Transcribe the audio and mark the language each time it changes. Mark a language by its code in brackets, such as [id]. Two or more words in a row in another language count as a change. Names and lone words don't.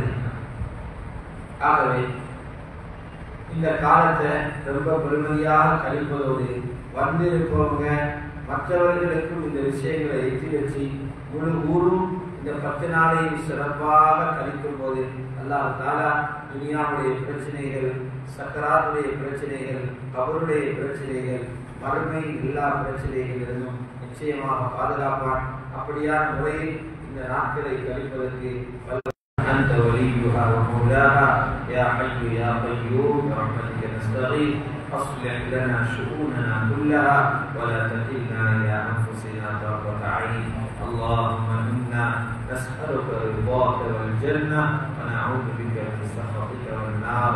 [ta] ஆகவே இந்த காலத்தை ரொம்ப பெருமதியாக கழிப்பதோடு வந்திருப்பவங்க மற்றவர்களுக்கும் இந்த விஷயங்களை எத்தி வச்சு முழு ஊரும் இந்த 10 நாளையும் சிறப்பாக கழிக்கும் போது [ar] الله تعالى [ta] துனியாவுடைய பிரச்சனைகள், சக்கராத்துடைய பிரச்சனைகள், கபருடைய பிரச்சனைகள், மறுமையின் எல்லா பிரச்சனைகளிலிருந்தும் நிச்சயமாக பாதுகாப்பான். அப்படியான முறையில் இந்த நாட்களை கழிப்பதற்கு [ar] أنت وليها ومولاها يا حي يا قيوم برحمتك نستغيث أصلح لنا شؤوننا كلها ولا تكلنا إلى أنفسنا طرفة عين. اللهم إنا نسألك رضاك والجنة ونعوذ بك من سخطك والنار.